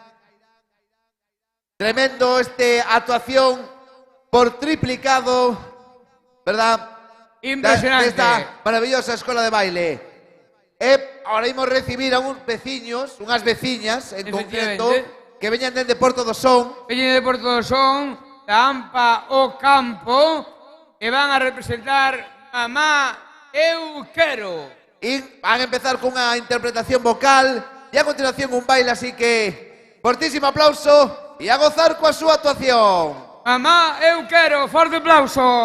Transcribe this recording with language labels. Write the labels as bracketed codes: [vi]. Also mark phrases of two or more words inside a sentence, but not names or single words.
[es] Tremendo actuación por triplicado, ¿verdad? Impresionante. De esta maravillosa escuela de baile. [gl] Ahora imos recibir a uns veciños, unhas veciñas en concreto, que veñan dende Porto do Son. Veñen de Porto do Son, da AMPA o Campo, e van a representar Mamá Eu Quero. [es] Y van a empezar con una interpretación vocal y a continuación un baile, así que fortísimo aplauso y a gozar con su actuación. [gl] Mamá Eu Quero, forte aplauso.